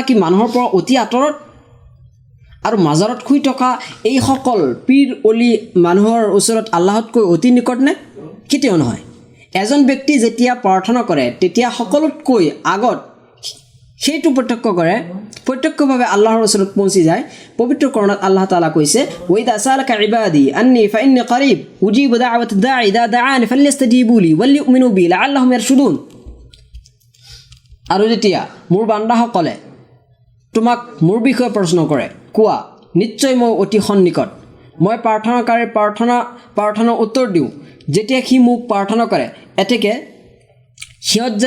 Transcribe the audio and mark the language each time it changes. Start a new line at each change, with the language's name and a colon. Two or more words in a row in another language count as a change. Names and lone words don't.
Assamese: কি মানুহৰ পৰা অতি আঁতৰত আৰু মাজাৰত শুই থকা এই সকল পীৰ অলি মানুহৰ ওচৰত আল্লাহতকৈ অতি নিকট নে কেতিয়াও নহয় এজন ব্যক্তি যেতিয়া প্ৰাৰ্থনা কৰে তেতিয়া সকলোতকৈ আগত সেইটো প্ৰত্যক্ষ কৰে প্ৰত্যক্ষভাৱে আল্লাহৰ ওচৰত পৌঁছি যায় পবিত্ৰ কোৰানত
Arabic: الله تعالى
Assamese: কৈছে
Arabic: وإذا سألك عبادي عني فإني قريب أجيب دعوة الداع إذا دعان فليستجيبوا لي وليؤمنوا بي لعلهم يرشدون
Assamese: আৰু যেতিয়া মোৰ বান্দাসকলে তোমাক মোৰ বিষয়ে প্ৰশ্ন কৰে কোৱা নিশ্চয় মই অতি সন্নিকট মই প্ৰাৰ্থনাকাৰীৰ প্ৰাৰ্থনা উত্তৰ দিওঁ যেতিয়া সি মোক প্ৰাৰ্থনা কৰে এতেকে সিহঁত যেন